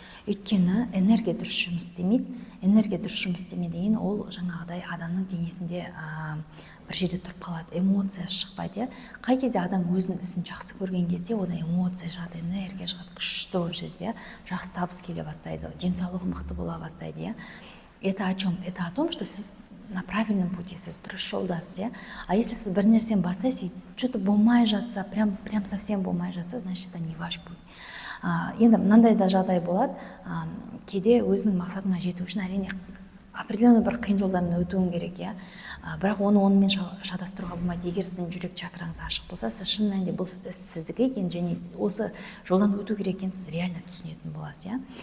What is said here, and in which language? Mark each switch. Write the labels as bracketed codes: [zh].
[kk] Өйткені энергия дұрыс жұмыс істемейді. Энергия дұрыс жұмыс істемеден ол жаңағыдай адамның денесінде бір жерде тұрып қалады, эмоция шықпайды. Қай кезде адам өзінің ісін жақсы көрген кезде, одан эмоция шығады, энергия шығады, күшті ол жерде, жақсы табыс келе бастайды, денсаулығы мықты бола бастайды. [ru] Это о чем? Это о том, что сіз на правильном пути, [kk] сіз дұрыс жолдасыз. [ru] А если [kk] сіз бір нәрсені бастайсыз, [ru] что-то [kk] болмай жатса, [ru] прям совсем болмай жатса, значит, это не ваш путь. [kk] Енді мынандай да жағдай болады, кейде өзінің мақсатына жету үшін әрине определенный бір қиын жолдан өтуің керек, иә. Бірақ онымен шатастыруға болмайды. Егер сіздің жүрек чакраңыз ашық болса, сіз шын мәнінде бұл сіздікі екен, және осы жолдан өту керек екенін сіз реально түсінетін боласыз, иә.